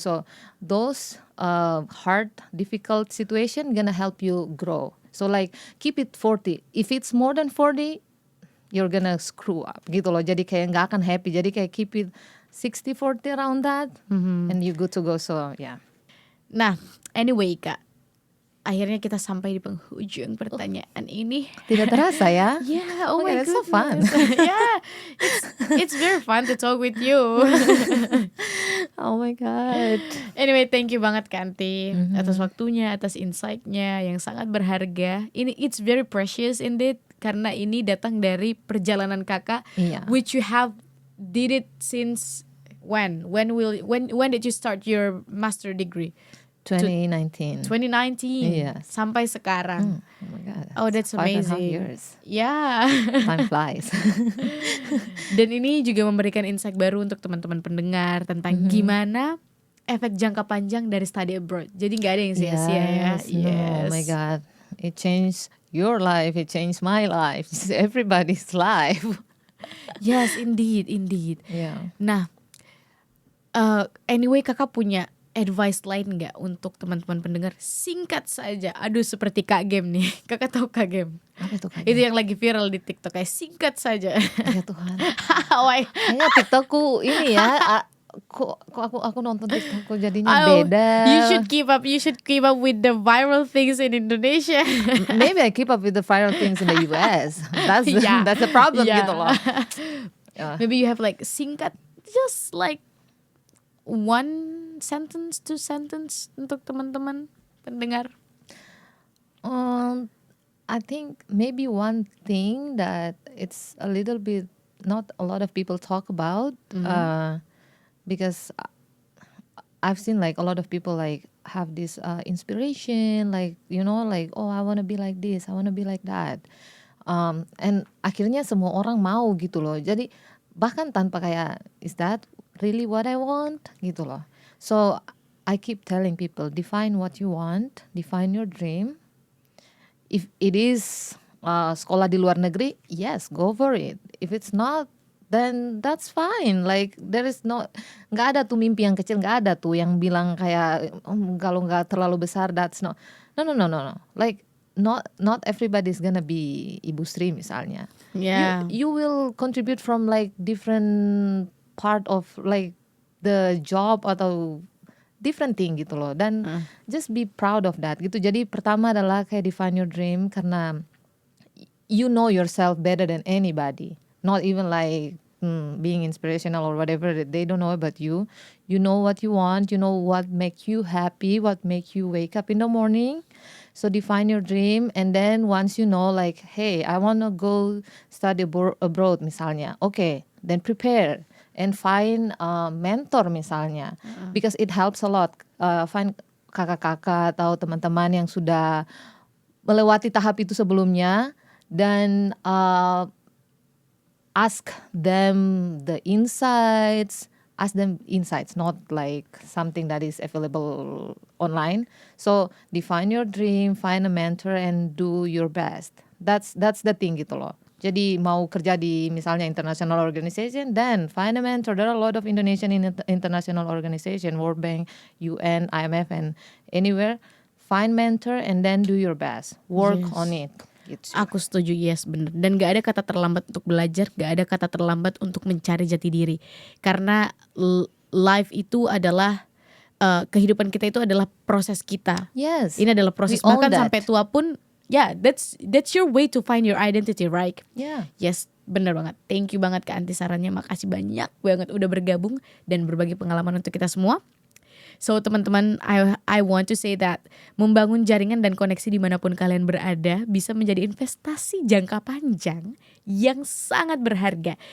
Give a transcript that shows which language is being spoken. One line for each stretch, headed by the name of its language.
English: So those hard difficult situation gonna help you grow. So like keep it 40. If it's more than 40, you're gonna screw up gitu loh.
Indonesian: Jadi kayak nggak akan
English: happy. Jadi kayak keep it 60-40 around that, and you good to go. So yeah.
Indonesian: Nah, anyway Kak, akhirnya kita sampai di penghujung pertanyaan ini. Tidak terasa ya?
English: Yeah, oh my Okay, that's so fun. goodness. Yeah, it's very fun to talk with you. Oh my god.
Indonesian: Anyway, thank you banget Kanti atas waktunya, atas insight-nya yang sangat berharga. Ini
English: it's very precious indeed
Indonesian: karena ini datang dari perjalanan Kakak, Iya.
English: which you have did it since when? When did you start your master degree? 2019. 2019 Yes.
Indonesian: sampai sekarang.
English: Oh my god. Oh, that's 5.5 amazing. years. Yeah. Time flies.
Indonesian: Dan ini juga memberikan insight baru untuk teman-teman pendengar tentang gimana efek jangka panjang dari study abroad. Jadi nggak ada yang sia-sia ya.
English: No, oh my god. It changed your life, it changed my life, it's everybody's life. Yes, indeed. Yeah.
Indonesian: Nah, anyway Kakak punya advice lain nggak untuk teman-teman pendengar? Singkat saja. Aduh, seperti Kak Game nih. Kakak tahu Kak Game? Apa itu kan? Itu yang lagi viral di TikTok, kayak singkat saja. Ya Tuhan.
English: Why?
Indonesian: Kayaknya TikTokku ini ya, kok aku nonton TikTokku jadinya beda.
English: You should keep up with the viral things in Indonesia. Maybe I keep up with the viral things in the US. Yeah. That's the problem Yeah.
Indonesian: gitu loh.
English: Maybe you have like singkat, just like 1 sentence, 2 sentence
Indonesian: untuk teman-teman pendengar.
English: I think maybe one thing that it's a little bit not a lot of people talk about, because I've seen like a lot of people like have this inspiration, like you know, like oh I want to be like this, I want to be like that, and
Indonesian: akhirnya semua orang mau gitu loh. Jadi bahkan tanpa kayak
English: is that really what I want
Indonesian: gitu loh.
English: So I keep telling people, define what you want, define your dream. If it is
Indonesian: sekolah di luar negeri,
English: yes, go for it. If it's not, then that's fine. Like there is
Indonesian: nggak ada tuh mimpi yang kecil, nggak ada tuh yang bilang kayak kalau nggak terlalu besar, that's no.
English: Like not everybody's gonna be Ibu Sri misalnya. Yeah. You will contribute from like different part of like the job atau different thing gitu loh, dan just be proud of that gitu.
Indonesian: Jadi pertama adalah kayak
English: define your dream, karena you know yourself better than anybody, not even like being inspirational or whatever. They don't know about you. You know what you want, you know what make you happy, what make you wake up in the morning. So define your dream, and then once you know like hey I want to go study abroad misalnya, okay, then prepare and find a mentor misalnya, because it helps a lot.
Indonesian: Find kakak-kakak atau teman-teman yang sudah melewati tahap itu sebelumnya, dan
English: ask them the insights, ask them insights, not like something that is available online. So define your dream, find a mentor, and do your best. That's the thing gitu loh.
Indonesian: Jadi mau kerja di misalnya
English: international organization, then find a mentor. There are a lot of Indonesian international organization, World Bank, UN, IMF, and anywhere. Find mentor and then do your best. Work Yes. on it. Gitu.
Indonesian: Aku setuju, yes, bener. Dan gak ada kata terlambat untuk belajar, gak ada kata terlambat untuk mencari jati diri. Karena life itu adalah kehidupan kita itu adalah proses kita.
English: Yes.
Indonesian: Ini adalah proses,
English: We own
Indonesian: bahkan
English: that.
Indonesian: sampai tua pun.
English: Yeah, that's your way to find your identity, right? Yeah.
Indonesian: Yes, bener banget. Thank you banget Kak Anti sarannya. Makasih banyak banget udah bergabung dan berbagi pengalaman untuk kita semua. So teman-teman,
English: I want to say that
Indonesian: membangun jaringan dan koneksi dimanapun kalian berada bisa menjadi investasi jangka panjang yang sangat berharga.